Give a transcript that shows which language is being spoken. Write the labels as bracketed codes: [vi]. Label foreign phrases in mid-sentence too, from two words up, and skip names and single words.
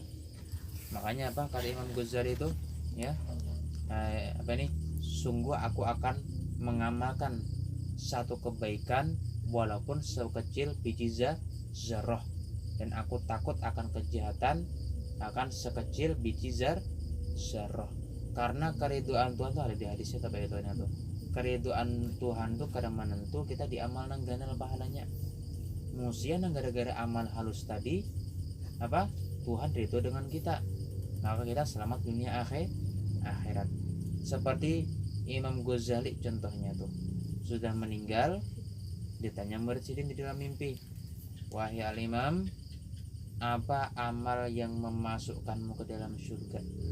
[id] Makanya apa kata Imam Ghazali itu, ya, apa ini, sungguh aku akan mengamalkan satu kebaikan walaupun sekecil biji zarah, dan aku takut akan kejahatan akan sekecil biji zarah. [bjn] Karena keriduan Tuhan tuh ada di hadisnya, tapi itu tuh keriduan Tuhan tuh kadang menentu kita diamal nang ganal pahalanya. Musia nang gara-gara amal halus tadi apa Tuhan ridho dengan kita, maka kita selamat dunia akhirat. [id] Seperti Imam Ghazali contohnya tuh, sudah meninggal, ditanya murid sidin di dalam mimpi, wahai al-imam, apa amal yang memasukkanmu ke dalam surga?